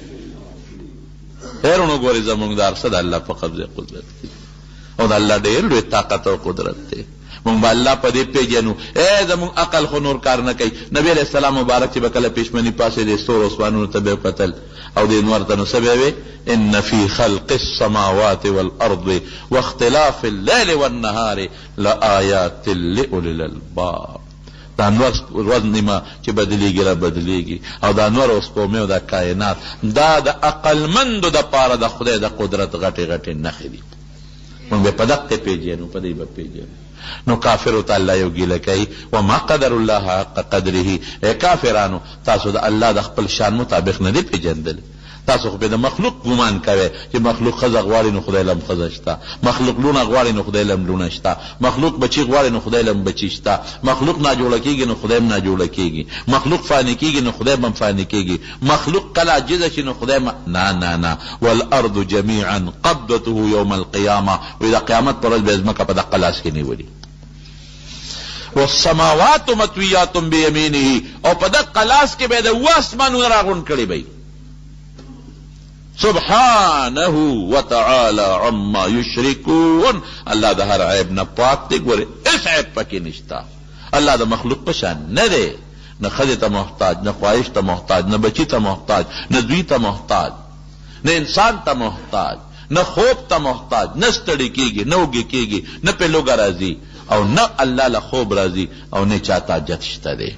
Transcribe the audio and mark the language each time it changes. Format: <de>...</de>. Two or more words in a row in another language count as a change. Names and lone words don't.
<ps>خیرونو ګورې زمونږ د هر څه د الله په قبضه قدرت کې، او د الله ډېر لوی طاقت او قدرت دی. مونږ به الله په دې پېژنو. زمونږ عقل خو نور کار نه کوي. نبي</ps> <ar>علیه السلام</ar> <ps>مبارک چې به کله پېشمني پاسېدې ستورو اسمانونو ته به یې کتل او دې انوار ته نو څه به وې؟</ps> <ar>ان فی خلق السماوات والارض واختلاف الليل والنهار لآیات لأولی الالباب.</ar> <ps>دا انوار ورځ نیمه چې بدلېږي را بدلېږي، او دا انوار او سپومې او دا کائنات دا د عقلمندو دپاره د خدای د قدرت غټې غټې نښې دي. مونږ به په دقې پېژنو، په دې به پېژنو. نو کافرو ته الله یو ګیله کوي،</ps> <ar>وما قدر الله حق قدره.</ar> <ps>ای کافرانو تاسو د الله د خپل شان مطابق نه دی پېژندلی. تاسو خو به د مخلوق ګمان کوئ چې مخلوق ښځه غواړي نو خدای لم ښځه شته، مخلوق لونه غواړي نو خدای لم لونه شته، مخلوق بچي غواړي نو خدای لم بچي شته، مخلوق ناجوړه کېږي نو خدای هم ناجوړه کېږي، مخلوق فاني کېږي نو خدای هم فاني کېږي، مخلوق کله عاجزه شي نو خدای نه نه نه.</ps> <ar>والارض جميعا قبضته يوم القيامه.</ar> <ps>وایي د قیامت پر ورځ به ځمکه په دقه لاس کې نیولي.</ps> <ar>والسماوات مطویات بیمینه.</ar> <ps>او په دقه لاس کې به د اوه اسمانونه راغونډ کړي به</ps> <ar>سبحانه وتعالى عما يشركون.</ar> <ps>الله د هر عیب نه پاک دی. ګورې هېڅ عیب پکې نشته. الله د مخلوق په شان نه دی، نه ښځې ته محتاج، نه خواهش ته محتاج، نه بچي ته محتاج، نه دوی ته محتاج، نه انسان ته محتاج، نه خوب ته محتاج، نه ستړي کېږي، نه اوږې کېږي، نه پې لوږه راځي، او نه الله له خوب راځي، او نه چاته حاجت شته دی.</ps>